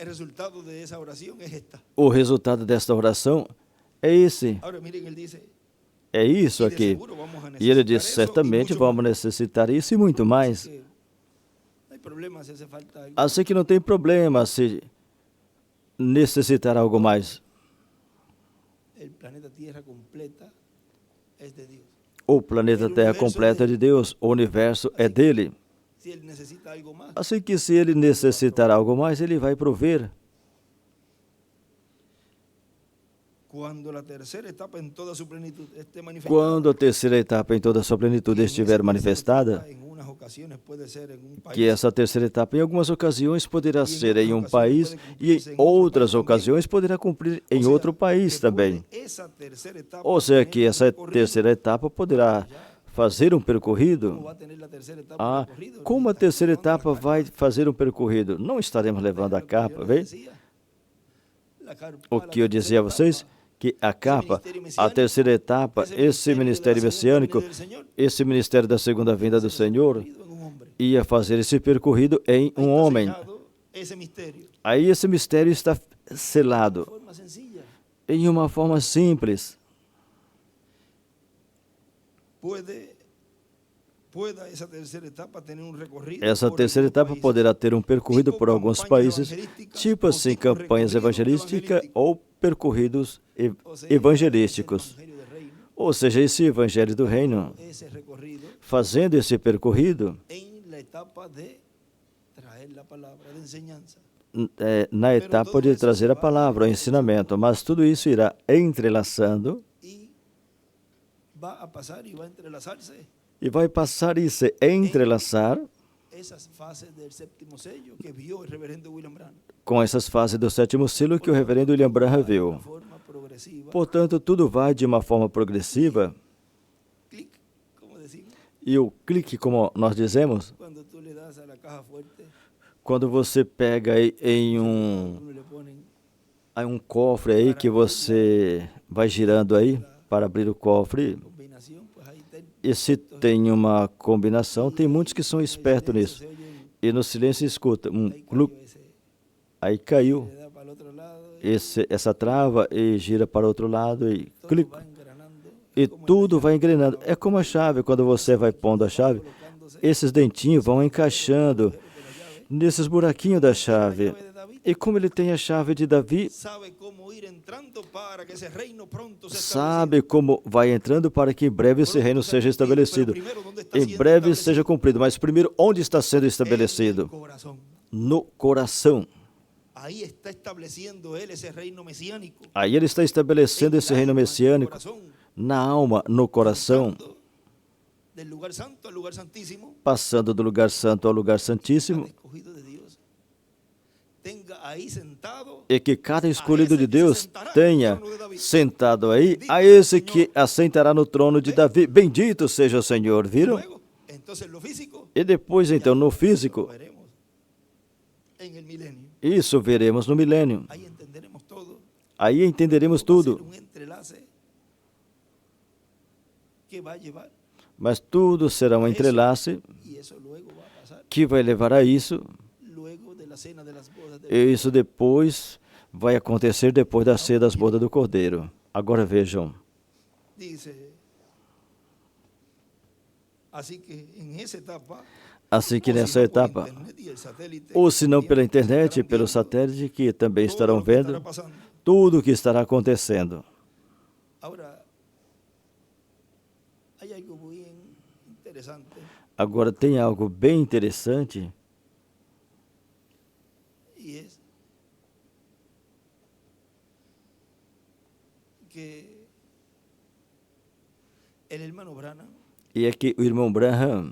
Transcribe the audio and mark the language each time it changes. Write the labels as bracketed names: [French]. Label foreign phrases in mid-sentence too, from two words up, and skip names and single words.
[Portuguese] O resultado desta oração é esse. É isso aqui. E ele diz, certamente vamos necessitar isso e muito mais. Assim que não tem problema se necessitará algo mais. [Spanish] El planeta Tierra completa es de Dios. [Portuguese] O planeta Terra completo é de Deus, o universo é dele. [Spanish] Si él necesita algo más, [Portuguese] Assim que se ele necessitar algo mais, ele vai prover. [Spanish] cuando la tercera etapa en toda su plenitud esté manifestada, [Portuguese] Quando a terceira etapa em toda a sua plenitude estiver manifestada, [Spanish] en unas ocasiones puede ser en un país, que [Portuguese] essa terceira etapa em algumas ocasiões poderá ser em um país e em outras ocasiões poderá cumprir em outro país também. [Spanish] esa tercera etapa [Portuguese] Ou seja, que [Spanish] tener [Portuguese] essa [Spanish] recorrido, [Portuguese] terceira etapa poderá fazer um [Spanish] ¿cómo [Portuguese] percorrido. [Spanish] va a tener la tercera etapa Ah, recorrido? [Portuguese] como a [Spanish] Está [Portuguese] terceira [Spanish] llevando la [Portuguese] etapa [Spanish] carpa. [Portuguese] vai fazer um percorrido? Não estaremos levando a [Spanish] Lo que yo [Portuguese] capa, [Spanish] les [Portuguese] vem? [Spanish] decía, la carpa, [Portuguese] O [Spanish] la [Portuguese] que eu dizia a [Spanish] tercera [Portuguese] vocês, [Spanish] etapa, [Portuguese] que a capa, a terceira etapa, esse ministério messiânico, esse ministério da segunda vinda do Senhor, ia fazer esse percorrido em um homem. [Spanish] ese misterio [Portuguese] Aí esse mistério está [Spanish] de [Portuguese] selado [Spanish] forma sencilla. [Portuguese] em uma forma simples. [Spanish] Pueda esa tercera etapa tener un recorrido. [Portuguese] Essa [Spanish] por [Portuguese] terceira [Spanish] algunos [Portuguese] etapa [Spanish] países, [Portuguese] poderá ter um percorrido [Spanish] tipo [Portuguese] por alguns campanhas países, evangelísticas, tipo ou assim, tipo campanhas [Spanish] recorrido [Portuguese] evangelísticas [Spanish] evangelístico. [Portuguese] ou percorridos [Spanish] O sea, [Portuguese] evangelísticos. [Spanish] ese evangelio del reino, [Portuguese] Ou seja, esse evangelho do reino, [Spanish] ese recorrido [Portuguese] fazendo esse percorrido [Spanish] en la etapa de traer la palabra de enseñanza. [Portuguese] Na etapa de trazer a palavra, o ensinamento, mas tudo isso irá entrelaçando [Spanish] Y va a pasar y va a entrelazarse [Portuguese] e vai passar e se entrelaçar [Spanish] esas fases del séptimo sello que vio el reverendo William Branham. [Portuguese] com essas fases do sétimo selo que o reverendo William Branham [Spanish] De [Portuguese] viu. [Spanish] una forma progresiva. [Portuguese] Portanto, tudo vai de uma forma progressiva [Spanish] Clic, como decimos, [Portuguese] e o clique, como nós dizemos, [Spanish] cuando tú le das a la caja fuerte, [Portuguese] quando você pega aí em [Spanish] uno le ponen [Portuguese] um cofre aí que você vai girando aí para abrir o cofre, [Spanish] combinación, pues ahí está. [Portuguese] e se tem uma combinação, tem muitos que são espertos nisso. E no silêncio escuta cluc, aí caiu [Spanish] Le da para el otro lado [Portuguese] essa trava e gira para o outro lado e [Spanish] todo clic, va engranando. [Portuguese] e tudo vai engrenando. É como a chave, quando você vai pondo a chave, esses dentinhos vão encaixando nesses buraquinhos da chave. E como ele tem a chave de Davi, [Spanish] Sabe cómo ir entrando para que ese reino pronto se [Portuguese] sabe como vai entrando para que em breve esse reino seja estabelecido. Em breve seja cumprido, mas primeiro, onde está sendo estabelecido? [Spanish] corazón. [Portuguese] No coração. [Spanish] Ahí está estableciendo él ese reino mesiánico. [Portuguese] Aí ele está estabelecendo esse reino messiânico [Spanish] Corazón, [Portuguese] na alma, no coração, [Spanish] pasando del lugar santo al lugar santísimo, [Portuguese] passando do lugar santo ao lugar [Spanish] al [Portuguese] santíssimo, [Spanish] escogido de Dios. Tenga ahí sentado [Portuguese] e que cada escolhido de Deus tenha sentado aí a esse que assentará no trono de Davi. Bendito seja o Senhor, viram? [Spanish] luego. Entonces lo físico [Portuguese] E depois, então, [Spanish] no lo físico, veremos en el milenio. [Portuguese] isso veremos no milênio. [Spanish] Ahí entenderemos todo. [Portuguese] Aí entenderemos [Spanish] Va a ser [Portuguese] tudo, [Spanish] un entrelace que va a llevar [Portuguese] mas tudo será um entrelace [Spanish] y eso luego va a pasar [Portuguese] que vai levar a isso, [Spanish] luego de la cena de las bodas de [Portuguese] e isso depois vai acontecer depois da ceia das bodas do Cordeiro. Agora vejam, [Spanish] dice. Así que en esa etapa, [Portuguese] assim que [Spanish] o si [Portuguese] nessa [Spanish] no por [Portuguese] etapa, [Spanish] internet y el satélite, [Portuguese] ou se não [Spanish] también [Portuguese] pela internet, [Spanish] estarán [Portuguese] pelo [Spanish] viendo [Portuguese] satélite, que também [Spanish] todo [Portuguese] estarão [Spanish] lo que estará [Portuguese] vendo [Spanish] pasando. [Portuguese] tudo o que estará acontecendo. [Spanish] Ahora, hay algo muy interesante [Portuguese] Agora tem algo bem interessante, [Spanish] y es que el hermano Branham, [Portuguese] e é que o irmão Branham,